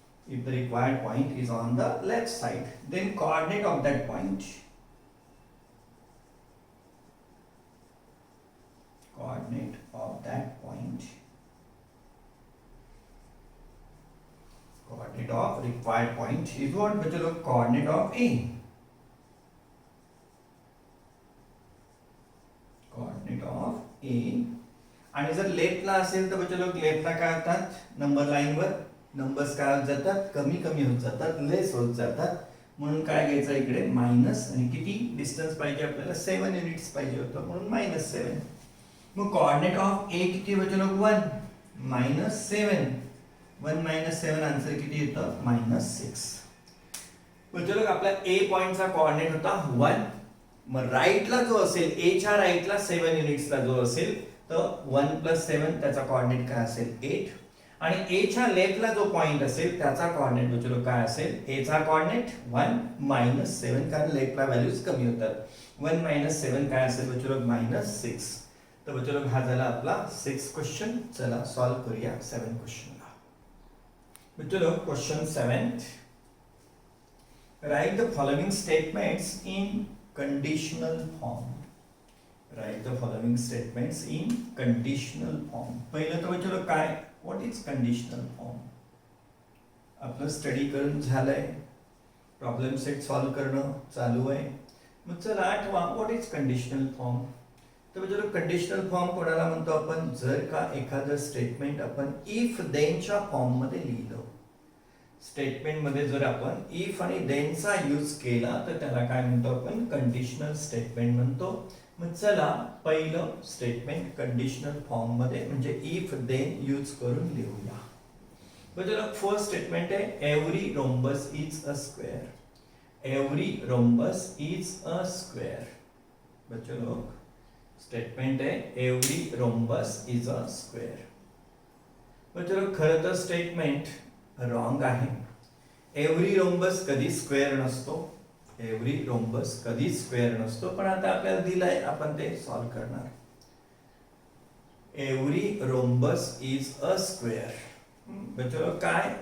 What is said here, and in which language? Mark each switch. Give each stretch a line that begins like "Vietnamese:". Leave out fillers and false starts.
English: if the required point is on the left side, then coordinate of that point, coordinate of that point, coordinate of required point is what?
Hindi: बच्चों लोग
English: coordinate of A, coordinate of A.
Marathi: आणि जर लेफ्टला असेल तर
Hindi: बच्चों लोग
Marathi: लेफ्टला काय होतात? नंबर लाईनवर नंबर्स काय होत जातात? कमी कमी होत जातात, लेस होत जातात. म्हणून काय घ्यायचं इकडे मायनस, आणि किती डिस्टन्स पाहिजे आपल्याला? 7 युनिट्स पाहिजे होतं, म्हणून -7. मग कोऑर्डिनेट ऑफ ए किती
Hindi: बच्चों लोग?
Marathi: 1 -7. 1 -7 आन्सर किती येतं? -6.
Hindi: बच्चों लोग
Marathi: आपला ए पॉइंटचा कोऑर्डिनेट होता 1. मग राईटला जो असेल, ए च्या राईटला 7 युनिट्सला जो असेल तर 1 + 7 त्याचा कोऑर्डिनेट काय असेल? 8. आणि ए च्या लेफ्टला जो पॉइंट असेल त्याचा कोऑर्डिनेट
Hindi: बच्चों लोग
Marathi: काय असेल? ए चा कोऑर्डिनेट 1 -7, कारण लेफ्टला व्हॅल्यूज कमी होतात. 1 - 7 काय असेल
Hindi: बच्चों लोग?
Marathi: -6. तर बच्चों लोग हा झाला आपला 6 क्वेश्चन. चला सॉल्व करूया 7 क्वेश्चनला.
Hindi: बच्चों लोग
English: Question 7, write the following statements in conditional form. Write the following statements in conditional form.
Marathi: पहिलं तर बच्चों लोग काय?
English: What is conditional form?
Marathi: आपलं स्टडी करून झालंय, प्रॉब्लेम सेट सॉल्व करणं चालू आहे. मग चला आठवा,
English: What is conditional form.
Marathi: तर बच्चों लोग कंडिशनल फॉर्म कोणाला म्हणतो आपण? जर का एखादं स्टेटमेंट आपण इफ देनच्या फॉर्म मध्ये लिहिलं, स्टेटमेंट मध्ये जर आपण इफ आणि देनचा यूज केला तर त्याला काय म्हणतो आपण? कंडिशनल स्टेटमेंट म्हणतो. मग चला पहिलं स्टेटमेंट कंडिशनल फॉर्म मध्ये म्हणजे इफ देन यूज करून लिहूया. बघा
English: First statement आहे every rhombus is a square. Every rhombus is a square.
Hindi: बच्चों लोग
English: statement
Hindi: है
English: Every rhombus is a square.
Marathi: बच्चों लोग खरं तर स्टेटमेंट रॉंग आहे. एव्हरी रोम्बस कधी स्क्वेअर नसतो. एव्हरी रोम्बस कधी स्क्वेअर नसतो, पण आता आपल्याला दिलाय, आपण ते सॉल्व करणार.
English: Every rhombus is a square.
Hindi: बच्चों लोग
Marathi: काय?